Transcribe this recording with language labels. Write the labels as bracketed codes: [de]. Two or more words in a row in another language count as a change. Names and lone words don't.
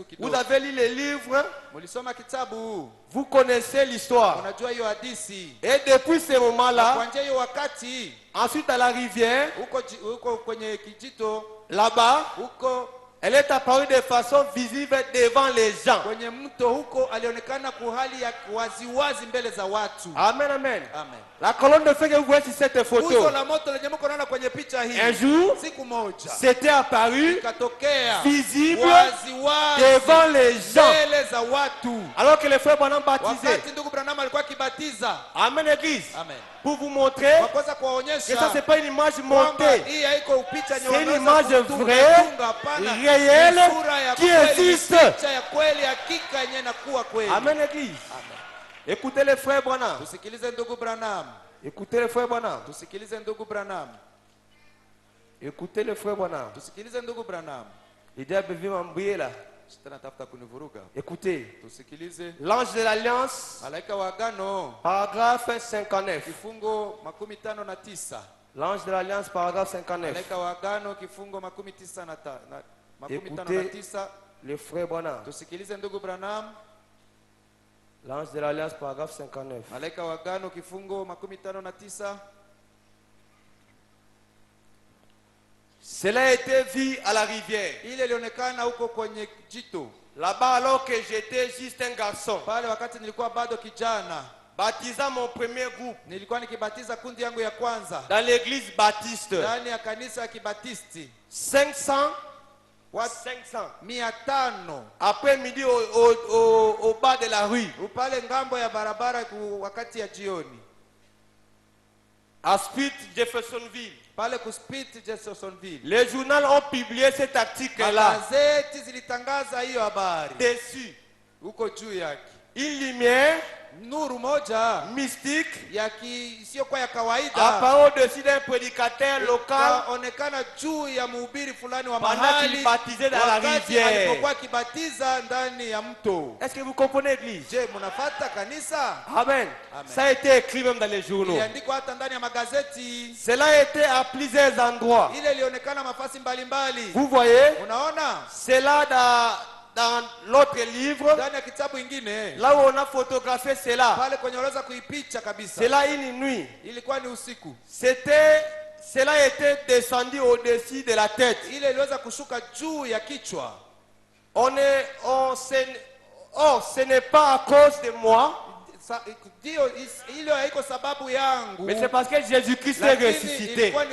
[fr] Vous [sw] kidogo. [fr] avez lu les livres, [sw] Mlisoma kitabu, [fr] vous connaissez l'histoire. [sw] unajua hiyo hadithi. [fr] Et depuis ce moment-là, [sw] Kuanzia hiyo wakati [fr] ensuite à la rivière, [sw] huko kwenye kijito [fr] là-bas, [sw] huko [fr] elle est apparue de façon visible devant les gens. [sw] kwenye mto huko alionekana kwa hali ya waziwazi mbele za watu. [fr] Amen, amen. [sw] Amen. [fr] La colonne de feu que vous voyez sur cette [sw] Nguzo [fr] photo, [sw] la moto lenye mko naona kwenye picha hii, [fr] un jour, [sw] siku moja [fr] c'était apparu [sw] ikatokea [fr] visible [sw] waziwazi [fr] devant les gens. [sw] mbele za watu, [fr] Alors que les frères Branham baptisaient. [sw] wakati ndugu Branham alikuwa akibatiza. [fr] Amen, Église. [sw] Amen. [fr] Pour vous montrer [sw] Kwa kuweza [fr] que ça, [sw] kuwaonyesha [fr] c'est pas une image [sw] kwamba [fr] montée. [sw] hii haiko picha yenye [fr] C'est une [sw] wanaweza [fr] image [sw] kutunga, [fr] vraie, [sw] tunga, hapana. [fr] réelle, [sw] Ni sura ya [fr] qui [sw] kweli, [fr] existe. [sw] picha ya kweli, hakika yenye inakuwa kweli. [fr] Amen, Église. [sw] Amen. [fr] Écoutez les frères Branham. [sw] Tusikilize ndugu Branham. [fr] Écoutez le frère Branham. [sw] Tusikilize ndugu Branham. [fr] Écoutez le frère Branham. [sw] Tusikilize ndugu Branham. [fr] Le diable veut m'embrouiller là. Écoutez. [sw] Tusikilize. [fr] L'ange de l'alliance. [sw] Malaika wa agano. [fr] Paragraphe 59. [sw] Kifungo 59. [fr] L'ange de l'alliance, paragraphe 59. [sw] Malaika wa agano kifungo 59. [fr] Écoutez le frère Branham. [sw] Tusikilize ndugu Branham. [fr] L'ange de l'alliance, paragraphe 59. [sw] Malaika wa agano kifungo 59. [fr] Cela a été vu à la rivière. [sw] Ile ilionekana huko kwenye jito. [fr] Là-bas alors que j'étais juste un garçon. [sw] Pale wakati nilikuwa bado kijana. [fr] Baptisant mon premier groupe. [sw] Nilikuwa nikibatiza kundi yangu ya kwanza. [fr] Dans l'église baptiste. [sw] Ndani ya kanisa ya Kibatisti. [fr] 500. [sw] 500. [fr] Après midi au bas de la rue. [sw] Upale ngambo ya barabara wakati ya jioni. [fr] À Spit, Jeffersonville. [sw] Pale ku Spit, Jeffersonville. [fr] Les journaux ont publié cet article-là. [sw] Gazeti zilitangaza hiyo habari. [fr] Dessus. [sw] Huko juu yake. [fr] Une lumière. [sw] Nuru moja [fr] mystique [sw] ya sio kwa ya kawaida [fr] apparaît au-dessus d'un prédicateur local [sw] onekana juu ya mhubiri fulani wa mahali [fr] baptisé dans la rivière. [sw] Alipokuwa kibatiza ndani ya mto. [fr] Est-ce que vous comprenez l'église? [sw] Je, mnafuata kanisa? Amen. [fr] Ça a été écrit même dans les journaux. [sw] Iliandikwa hata ndani ya magazeti. [fr] Cela a été à plusieurs endroits. [sw] Ile ilionekana mafasi mbalimbali. [fr] Vous voyez? [sw] Unaona? [fr] Cela dans l'autre livre, là où on a photographié cela, cela une nuit. Cela était descendu au-dessus de la tête. Ce n'est pas à cause de moi, mais c'est parce que Jésus-Christ est ressuscité.